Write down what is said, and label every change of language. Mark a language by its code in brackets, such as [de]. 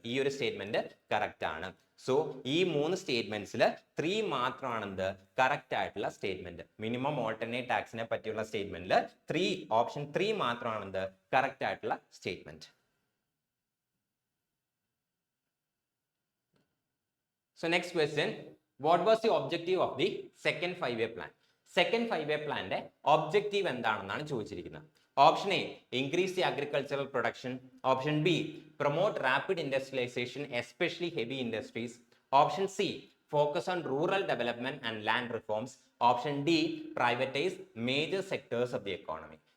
[ml] ഈ ഒരു statement correct ആണ്. സോ ഈ മൂന്ന് സ്റ്റേറ്റ്മെന്റ്സിൽ 3 മാത്രമാണ് എന്ത്, കറക്റ്റ് ആയിട്ടുള്ള സ്റ്റേറ്റ്മെന്റ്. മിനിമം ഓൾട്ടർനേറ്റ് ടാക്സിനെ പറ്റിയുള്ള സ്റ്റേറ്റ്മെന്റിൽ ഓപ്ഷൻ 3 മാത്രമാണ് എന്ത്, കറക്റ്റ് ആയിട്ടുള്ള statement. [en] So next question, what was the objective of the second 5-year plan? [ml] Second 5-year പ്ലാന്റെ objective എന്താണെന്നാണ് ചോദിച്ചിരിക്കുന്നത്. [en] Option A, increase the agricultural production. Option B, promote rapid industrialisation especially heavy industries. Option C, focus on rural development and land reforms. Option D, privatise major sectors of the economy.